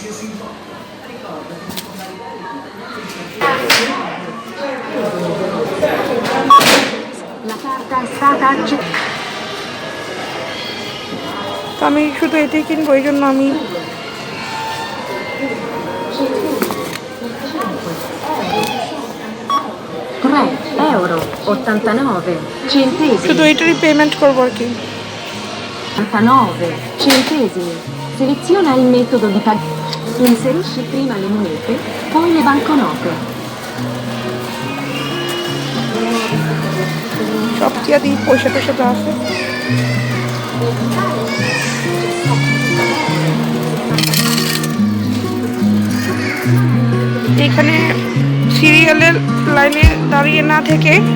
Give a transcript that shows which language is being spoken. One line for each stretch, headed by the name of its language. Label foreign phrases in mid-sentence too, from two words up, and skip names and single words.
Italian: La carta è stata accettata.
Bangla: তো আমি শুধু এটাই কিনবো, এই জন্য আমি
Italian: 3,89 centesimi.
Bangla: শুধু এটারই পেমেন্ট করবো আর কি।
Italian: 89 centesimi. Seleziona il metodo di pagamento. Inserisci prima le monete, poi le banconote.
Bangla: সব দিয়া দিই, পয়সা টয়সা যা আছে। এখানে সিরিয়ালের লাইনে দাঁড়িয়ে না থেকে